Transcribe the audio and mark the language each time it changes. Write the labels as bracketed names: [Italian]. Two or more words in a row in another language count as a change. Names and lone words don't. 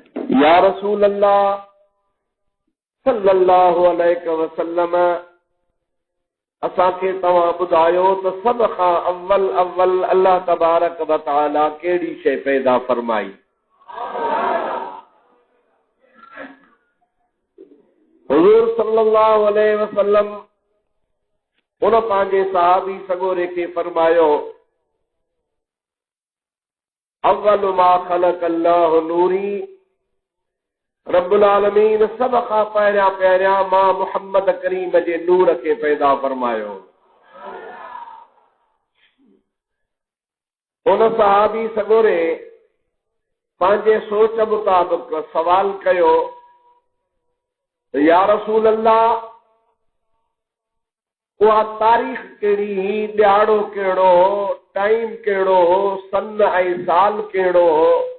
[Sindhi] या रसूल अल्लाह [Arabic] صلى الله عليه وسلم [Sindhi] असांखे तव्हां ॿुधायो त सभ खां अव्वल [Arabic] الله تبارك وتعالى [Sindhi] कहिड़ी शइ पैदा फरमाई? हुज़ूर [Arabic] صلى الله عليه وسلم [Sindhi] उन पंहिंजे सहाबी सगोरे खे फरमायो, [Arabic] أول ما خلق الله نوري, [Sindhi] रब्बुल आलमीन सभ खां पहिरियां मां मुहम्मद करीम जे नूर खे पैदा फरमायो। उन सहाबी सगोरे पंहिंजे सोच मुताबिक़ सवाल कयो, या रसूल अल्लाह उहा तारीख़ कहिड़ी ही, ॾियारो कहिड़ो हो, टाइम कहिड़ो हो, सन ऐं साल कहिड़ो हो?